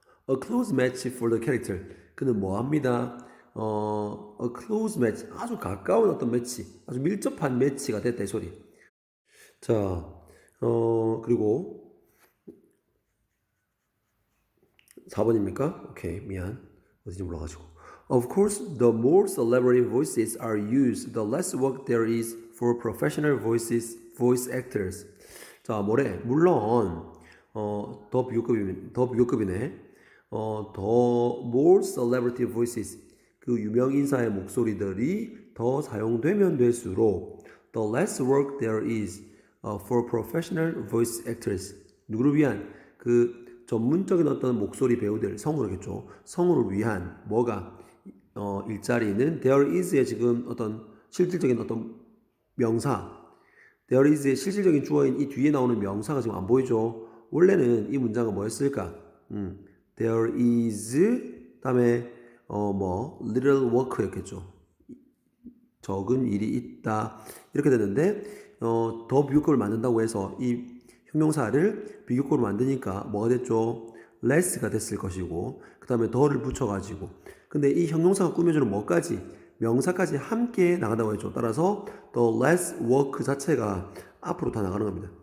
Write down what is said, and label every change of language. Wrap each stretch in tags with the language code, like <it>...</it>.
<en>a close match for the character</en> <ko>그는 뭐합니다</ko> <en>a close match</en> <ko>아주 가까운 어떤 매치 아주 밀접한 매치가 됐다 이 소리 자 그리고 4번입니까? 오케이, 미안. 어디지 몰라가지고.</ko> <en>Of course, the more celebrity voices are used, the less work there is for professional voice actors.</en> <ko>자, 뭐래? 물론, 더 비교급이네. 더</ko> <en>more celebrity voices.</en> <ko>그 유명 인사의 목소리들이 더 사용되면 될수록</ko> <en>the less work there is for professional voice actors.</en> <ko>누구를 위한 그 전문적인 어떤 목소리 배우들 성우겠죠. 성우를 위한 뭐가 일자리는 there is의 지금 어떤 실질적인 어떤 명사 there is의 실질적인 주어인 이 뒤에 나오는 명사가 지금 안 보이죠. 원래는 이 문장은 뭐였을까? there is 다음에</ko> <en>little work</en> <ko>였겠죠. 적은 일이 있다 이렇게 되는데 더 비교급을 만든다고 해서 이 형용사를 비교급으로 만드니까 뭐가 됐죠? less가 됐을 것이고 그 다음에 더를 붙여가지고 근데 이 형용사가 꾸며주는 뭐까지? 명사까지 함께 나간다고 했죠. 따라서</ko> <en>the less work</en> <ko>자체가 앞으로 다 나가는 겁니다.</ko>